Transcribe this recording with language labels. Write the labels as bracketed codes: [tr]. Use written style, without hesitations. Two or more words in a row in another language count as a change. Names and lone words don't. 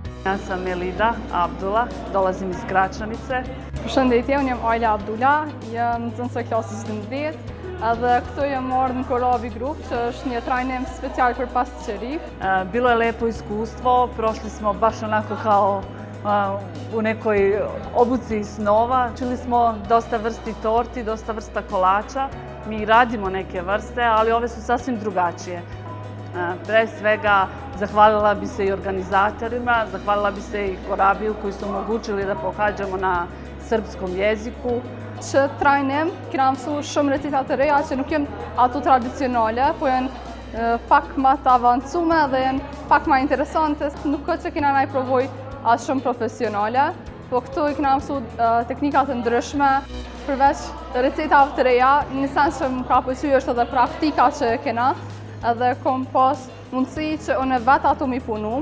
[sr] Ja sam Elida Abdullah, dolazim iz Gračanice. [sq] Përshëndetje, unë jam Ajla Abdullah, jam nxënëse klasës 12 edhe këtu jam marrë në Korabi Group, që është një trajnim special për pastićeri. [sr] Bilo je lepo iskustvo, prošli smo baš onako kao u nekoj obuci snova. Čuli smo dosta vrsti torti, dosta vrsta kolača. Mi radimo neke vrste, ali ove su sasvim drugačije. Pre svega, zahvalila bi se i organizatorima, zahvalila bi se i Korabiju koji su omogućili da pohađamo na srpskom jeziku. [sq] Që trajnim, kena mësu shumë receta të reja që nuk janë ato tradicionale, po janë pak më të avancume dhe janë pak më interesante. Nuk ka që kena provoj as shumë profesionale, po këtu i kena mësu teknikat të ndryshme. Përveç recetave të reja, një sens që më ka pëlqyer është edhe praktika që kena, edhe kom pas mundësi që unë vetë ato mi punu.